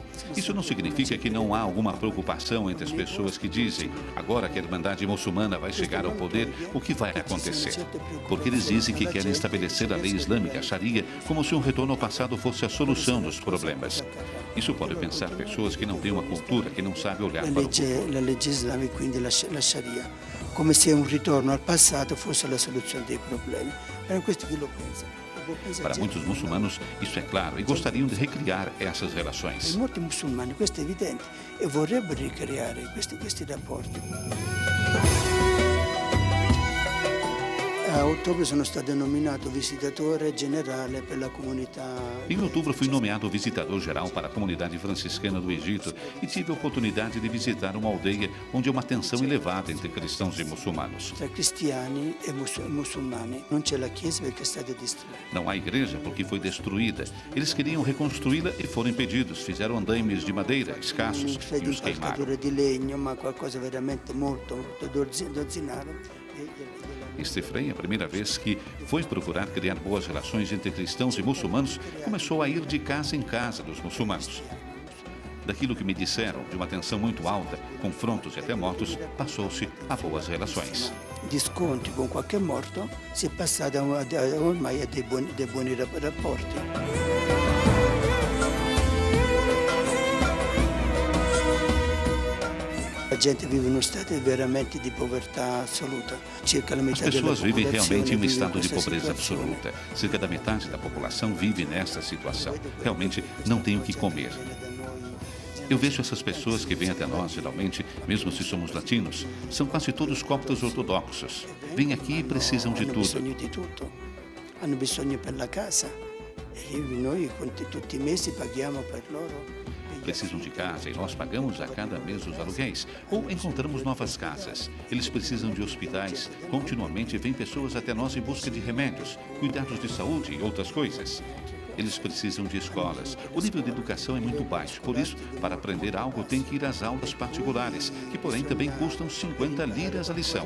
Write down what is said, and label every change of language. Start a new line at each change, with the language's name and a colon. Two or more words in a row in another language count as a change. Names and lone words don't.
Portuguese: Isso não significa que não há alguma preocupação entre as pessoas que dizem, agora que a Irmandade Muçulmana vai chegar ao poder, o que vai acontecer? Porque eles dizem que querem estabelecer a lei islâmica, a Sharia, como se um retorno ao passado fosse a solução dos problemas. Isso pode pensar pessoas que não têm uma cultura, que não sabem olhar para o futuro.
Italian: La legge islamica, quindi la Sharia, come se un ritorno al passato fosse la soluzione dei problemi. È questo che lo pensa.
Portuguese: Para muitos muçulmanos, isso é claro, e gostariam de recriar essas relações.
Italian: Per molti musulmani questo è evidente e vorrebbero ricreare questi rapporti. A outubro sono stato nominato visitatore generale per la comunità.
Portuguese: Em outubro fui nomeado visitador geral para a comunidade franciscana do Egito e tive a oportunidade de visitar uma aldeia onde há uma tensão elevada entre cristãos e muçulmanos.
Italian: Tra cristiani e muçulmani non c'è la chiesa perché è stata distrutta.
Portuguese: Não há igreja porque foi destruída. Eles queriam reconstruí-la e foram impedidos. Fizeram andaimes de madeira, escassos, e os queimaram.
Italian: Di legno, ma qualcosa veramente molto dozzinato.
Portuguese: Este Frei, a primeira vez que foi procurar criar boas relações entre cristãos e muçulmanos, começou a ir de casa em casa dos muçulmanos. Daquilo que me disseram, de uma tensão muito alta, confrontos e até mortos, passou-se a boas relações.
Italian: Di scontri con qualche morto si è passata ormai a dei buoni rapporti. A gente vive in stato veramente di povertà assoluta.
Portuguese: As pessoas vivem realmente em um estado de pobreza absoluta. Cerca da metade da população vive nessa situação. Realmente não tem o que comer. Eu vejo essas pessoas que vêm até nós, geralmente, mesmo se somos latinos, são quase todos coptas ortodoxos. Vêm aqui e precisam de tudo.
Italian: Hanno bisogno per la casa. E noi tutti i mesi paghiamo per loro.
Portuguese: Precisam de casa e nós pagamos a cada mês os aluguéis ou encontramos novas casas. Eles precisam de hospitais. Continuamente vêm pessoas até nós em busca de remédios, cuidados de saúde e outras coisas. Eles precisam de escolas. O nível de educação é muito baixo, por isso, para aprender algo, tem que ir às aulas particulares, que porém também custam 50 liras a lição.